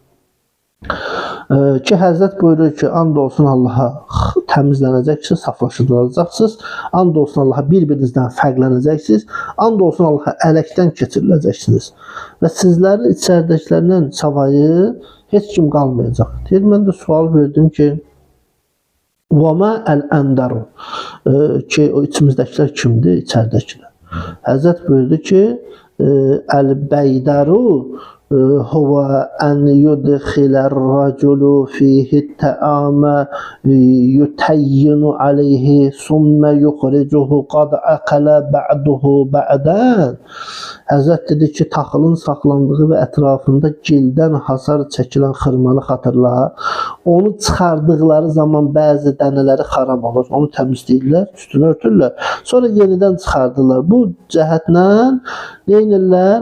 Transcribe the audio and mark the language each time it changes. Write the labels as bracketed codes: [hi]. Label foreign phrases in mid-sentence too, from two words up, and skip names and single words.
[az] Ki Həzrət buyurur ki, and olsun Allaha təmizlənəcəksiniz, saflaşdırılacaqsınız. And olsun Allaha bir-birinizdən fərqlənəcəksiniz. And olsun Allaha ələkdən keçiriləcəksiniz. Və sizlərin içəridəkilərindən savayı heç kim qalmayacaq. Deyir, mən də sual verdim ki, [ar] وَمَا الْأَنْدَرُ [az] ki, o içimizdəkilər kimdir, içəridəkilər? Həzrət buyurdu ki, [ar] Əl-Bəydaru هو أن يدخل الرجل فيه الطعام يتين عليه ثم يخرجه قد أكل بعضه بعضا. [az] Həzrət dedi ki, taxılın saxlandığı və ətrafında gildən hasar çəkilən xırmanı xatırla. Onu çıxardıqları zaman bəzi dənələri xarab olur. Onu təmizləyirlər, üstünü örtürlər. Sonra yenidən çıxardırlar. Bu cəhətlə neynirlər?